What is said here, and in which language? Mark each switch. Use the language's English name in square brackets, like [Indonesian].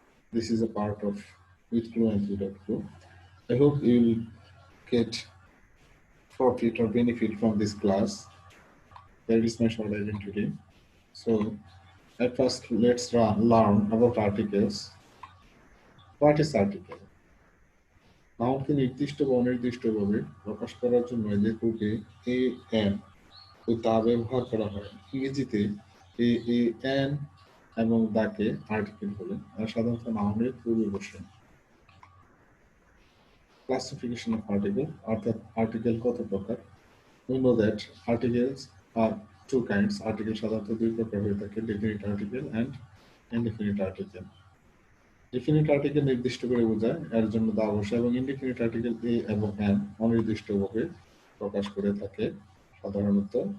[English] This is a part of with Clue and Clue. I hope you will get profit or benefit from this class. That is my short identity. So at first, let's learn about articles. What is article? [Bangla] নাউনকে নির্দিষ্ট বা অনির্দিষ্টভাবে প্রকাশ করার জন্য এদের পূর্বে A N O তা ব্যবহার করা হয়। ইংরেজিতে এ এন এবং দাকে আর্টিকেল বলে আর সাধারণত নাউনের পূর্বে বসে। [English] classification of article [Bangla] অর্থাৎ আর্টিকেল কত প্রকার? [English] We know that articles are two kinds. [Bangla] Article সাধারণত দুই প্রকার হয়ে থাকে, definite article and indefinite article. Definite article নির্দিষ্ট করে বোঝায়, এর জন্য দা বসে, এবং ইনডেফিনিট আর্টিকেল এ এবং এন অনির্দিষ্টভাবে প্রকাশ করে থাকে সাধারণত।